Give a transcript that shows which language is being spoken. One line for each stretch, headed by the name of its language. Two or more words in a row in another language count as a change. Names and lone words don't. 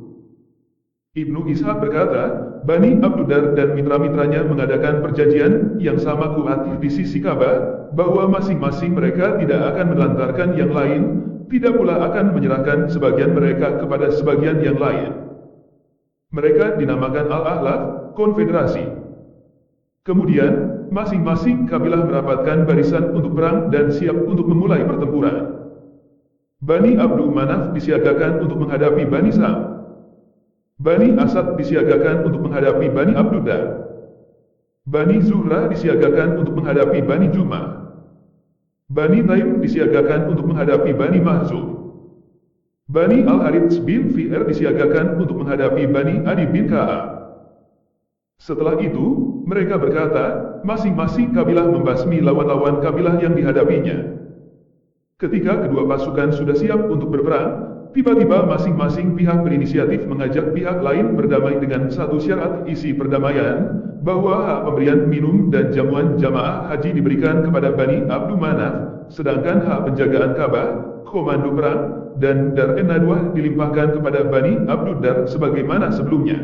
Indonesian: Ibnu Ishaq berkata, Bani Abdu Dar dan mitra-mitranya mengadakan perjanjian yang sama kuat di sisi Ka'bah, bahwa masing-masing mereka tidak akan menelantarkan yang lain, tidak pula akan menyerahkan sebagian mereka kepada sebagian yang lain. Mereka dinamakan Al-Ahlaf, konfederasi. Kemudian, masing-masing kabilah merapatkan barisan untuk perang dan siap untuk memulai pertempuran. Bani Abdu Manaf disiagakan untuk menghadapi Bani Sam. Bani Asad disiagakan untuk menghadapi Bani Abdu Dar. Bani Zuhrah disiagakan untuk menghadapi Bani Jumah. Bani Taim disiagakan untuk menghadapi Bani Mahzum. Bani Al-Harits bin Fi'ir disiagakan untuk menghadapi Bani Adi bin Ka'ab. Setelah itu, mereka berkata, masing-masing kabilah membasmi lawan-lawan kabilah yang dihadapinya. Ketika kedua pasukan sudah siap untuk berperang, tiba-tiba masing-masing pihak berinisiatif mengajak pihak lain berdamai dengan satu syarat isi perdamaian, bahwa hak pemberian minum dan jamuan jamaah haji diberikan kepada Bani Abdu Manaf, sedangkan hak penjagaan Ka'bah, komando perang, dan Dar en-Nadwah dilimpahkan kepada Bani Abdu Dar sebagaimana sebelumnya.